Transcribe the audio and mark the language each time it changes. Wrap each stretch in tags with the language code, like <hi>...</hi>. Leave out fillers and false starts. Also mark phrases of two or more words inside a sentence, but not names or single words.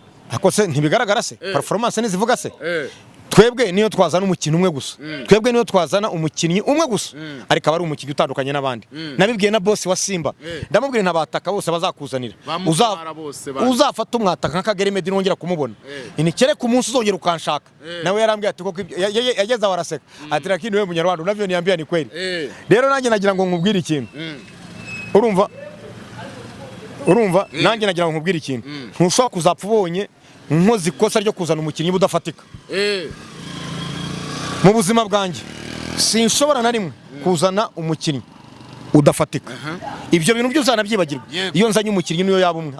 <rw>ako se ntibigaragara se performance nizivuga se twebwe niyo twazana umukino umwe gusa twebwe niyo twazana umukinnyi umwe gusa ariko abari umukinnyi utandukanye n'abandi nabibwiye na boss wa Simba ndamubwira ntabataka bose bazakuzanira uzafata umwataka nk'Akagere Meddy nongera kumubona inikere ku munsi uzongera ukanshaka nawe yarambwiye ati koko yageze awaraseka ati</rw> <sw>lakini wewe munyarwanda unavyo niambia ni kweli</sw> <rw>rero nanjye nagira ngo nkubwire ikintu urumva nanjye nagira ngo nkubwire ikintu ntushobora kuzapfa ubonye nkoze ikosa ryo kuzana umukinnyi budafatika mu buzima bwanjye sinshobora na rimwe kuzana umukinnyi udafatika ibyo bintu byose nabyibagirwa iyo nzanye umukinnyi niyo yaba umwe</rw>